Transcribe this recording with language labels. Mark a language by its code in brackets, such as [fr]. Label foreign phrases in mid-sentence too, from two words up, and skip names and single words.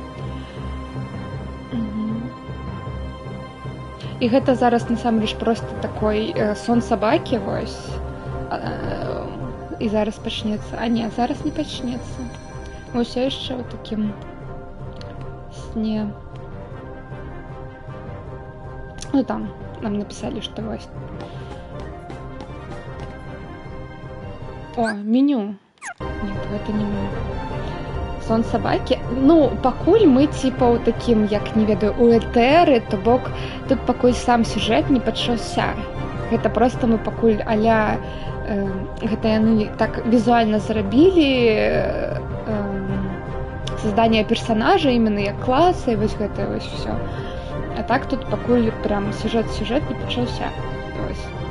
[be] І гэта зараз насамрэч проста такой сон сабакі, вось. І зараз пачнецца. А не, зараз не пачнецца. Мы ўсё яшчэ ў такім сне. [ru] Ну там нам написали, [be] што вось. О, меню. [ru] Нет, [be] гэта не меню. Сон сабакі. Ну, пакуль мы типа ў такім, як не ведаю, у этэры, то бок тут пакуль сам сюжэт не пачаўся. Гэта проста мы пакуль аля гэта яны так візуальна зрабілі [ru] создание персонажа именно [be] як класа і вось гэта вось все. А так тут пакуль прям сюжэт не пачаўся. Вось.